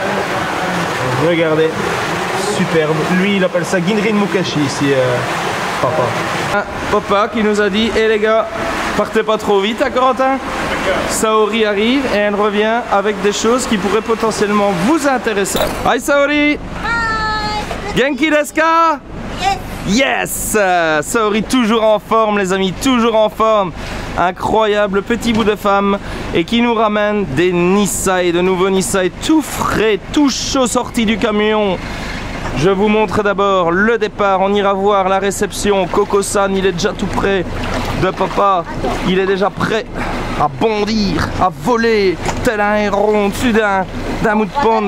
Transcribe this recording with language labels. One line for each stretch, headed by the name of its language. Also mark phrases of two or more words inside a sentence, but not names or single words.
French: Regardez, superbe. Lui, il appelle ça Ginrin Mukashi ici, papa. Ah, papa qui nous a dit, hé les gars, partez pas trop vite à Corentin. Saori arrive et elle revient avec des choses qui pourraient potentiellement vous intéresser.
English: Hi Saori! Hi!
Japanese: 元気ですか?
English: Yes! Yes!
French: Saori toujours en forme les amis, toujours en forme. Incroyable petit bout de femme et qui nous ramène des Nisai, de nouveaux Nisai tout frais, tout chaud sortis du camion. Je vous montre d'abord le départ, on ira voir la réception. Coco-san, il est déjà tout prêt de papa, il est déjà prêt à bondir, à voler, tel un héron au-dessus d'un
English: mood pond.